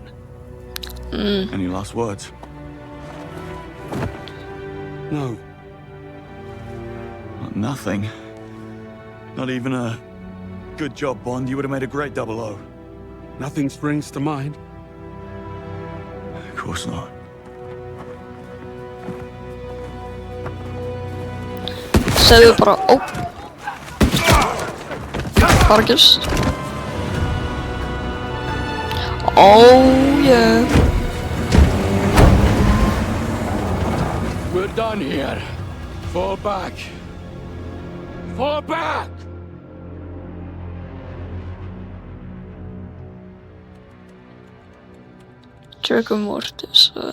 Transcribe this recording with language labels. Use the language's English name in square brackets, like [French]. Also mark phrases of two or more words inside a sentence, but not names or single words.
[English] Any last words? No. Nothing. Not even a good job, Bond. You would have made a great 00. Nothing springs to mind. Of course not. [Icelandic] Segðu bara, ó. Fargist. [English] Oh yeah. We're done here. Fall back. Fall back! Trigger Mortis.